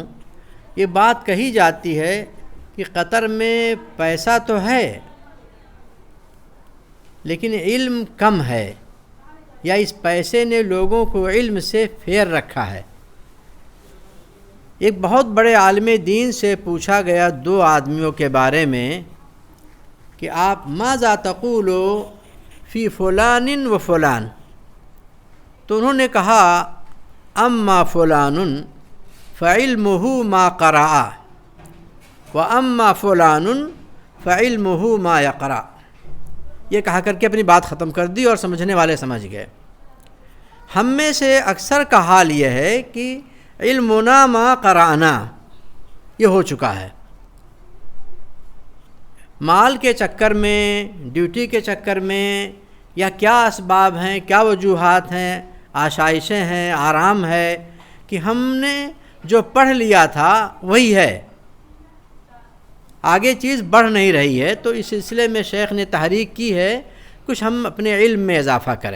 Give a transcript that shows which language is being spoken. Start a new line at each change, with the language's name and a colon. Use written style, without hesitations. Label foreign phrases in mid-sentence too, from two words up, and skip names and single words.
Urdu: یہ بات کہی جاتی ہے کہ قطر میں پیسہ تو ہے لیکن علم کم ہے، یا اس پیسے نے لوگوں کو علم سے پھیر رکھا ہے۔ ایک بہت بڑے عالم دین سے پوچھا گیا 2 آدمیوں کے بارے میں کہ آپ
Arabic: ماذا تقولو فی فلان و فلان،
Urdu: تو انہوں نے کہا
Arabic: اما فلان فعلمہ ما قرأ و اما فلان فعلمہ ما یقرأ،
Urdu: یہ کہا کر کے اپنی بات ختم کر دی اور سمجھنے والے سمجھ گئے۔ ہم میں سے اکثر کا حال یہ ہے کہ
Arabic: علمنا ما قرأنا
Urdu: یہ ہو چکا ہے، مال کے چکر میں، ڈیوٹی کے چکر میں، یا کیا اسباب ہیں، کیا وجوہات ہیں، آشائشیں ہیں، آرام ہے کہ ہم نے جو پڑھ لیا تھا وہی ہے، آگے چیز بڑھ نہیں رہی ہے، تو اس سلسلے میں شیخ نے تحریک کی ہے کچھ ہم اپنے علم میں اضافہ کریں۔